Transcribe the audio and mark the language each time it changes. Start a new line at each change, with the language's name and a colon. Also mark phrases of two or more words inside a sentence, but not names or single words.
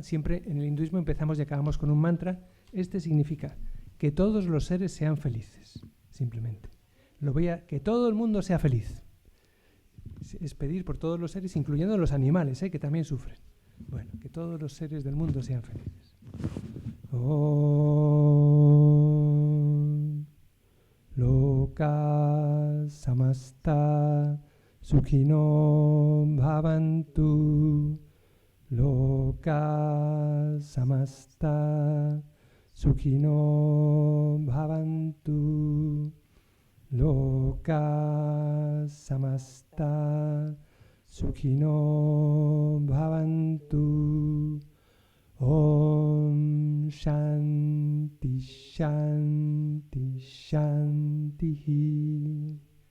Spanish: Siempre en el hinduismo empezamos y acabamos con un mantra. Este significa que todos los seres sean felices, simplemente. Que todo el mundo sea feliz. Es pedir por todos los seres, incluyendo los animales, que también sufren. Bueno, que todos los seres del mundo sean felices.
Sanskrit: ॐ लोक समस्त सुखिनो भवन्तु. लोक समस्त सुखिनो भवन्तु. लोक समस्त सुखिनो भवन्तु. ॐ शान्ति शान्ति शान्ति.